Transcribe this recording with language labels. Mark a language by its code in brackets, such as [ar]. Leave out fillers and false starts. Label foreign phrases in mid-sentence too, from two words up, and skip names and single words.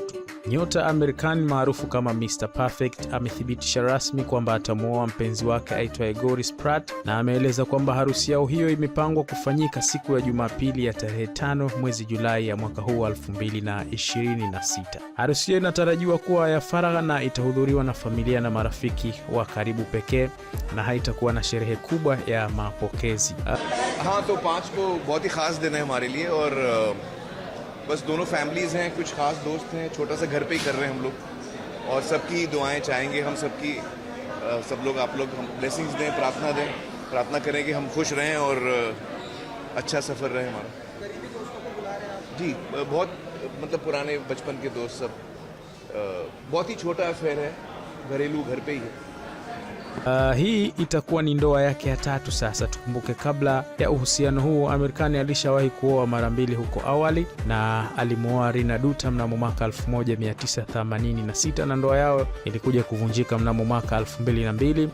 [sw] Nyota Amir Khan maarufu kama Mr. Perfect amethibitisha rasmi kwamba atamuoa mpenzi wake aitwaye Goris Pratt, na ameeleza kwamba harusi yao hiyo imepangwa kufanyika siku ya Jumapili ya tarehe 5 mwezi Julai ya mwaka huu 2026. Harusi hiyo inatarajiwa kuwa ya faragha na itahudhuriwa na familia na marafiki wa karibu pekee na haitakuwa na sherehe kubwa ya mapokezi. [hi] हाँ तो 5 को बहुत ही खास दिन है हमारे लिए और बस दोनों फैमिलीज़ हैं, कुछ खास दोस्त हैं, छोटा सा घर पे ही कर रहे हैं हम लोग और सबकी दुआएं चाहेंगे हम सबकी, सब लोग आप लोग हम ब्लेसिंग्स दें, प्रार्थना करें कि हम खुश रहें और अच्छा सफ़र रहे हमारा। जी बहुत मतलब पुराने बचपन के दोस्त सब, बहुत ही छोटा अफेयर है, घरेलू घर पे ही है। [sw] Hii itakuwa ni ndoa yake ya 3 sasa. Tukumbuke kabla ya uhusiano huu Amir Khan alishawahi kuoa mara 2 huko awali, na alimuoa Rina Dutta mnamo mwaka 1986 na ndoa yao ilikuja kuvunjika mnamo mwaka 2002.